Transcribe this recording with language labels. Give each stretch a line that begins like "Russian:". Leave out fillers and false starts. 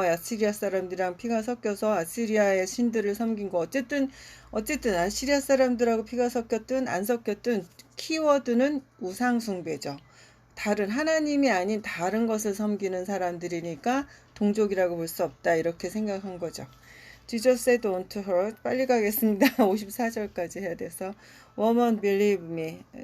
Korean: 아시리아 사람들이랑 피가 섞여서 아시리아의 신들을 섬긴 거 어쨌든 아시리아 사람들하고 피가 섞였든 안 섞였든 키워드는 우상 숭배죠. 다른 하나님이 아닌 다른 것을 섬기는 사람들이니까 동족이라고 볼 수 없다 이렇게 생각한 거죠.
English: Jesus said unto her,
Korean: 빨리 가겠습니다. 54절까지 해야 돼서
English: Woman, believe me.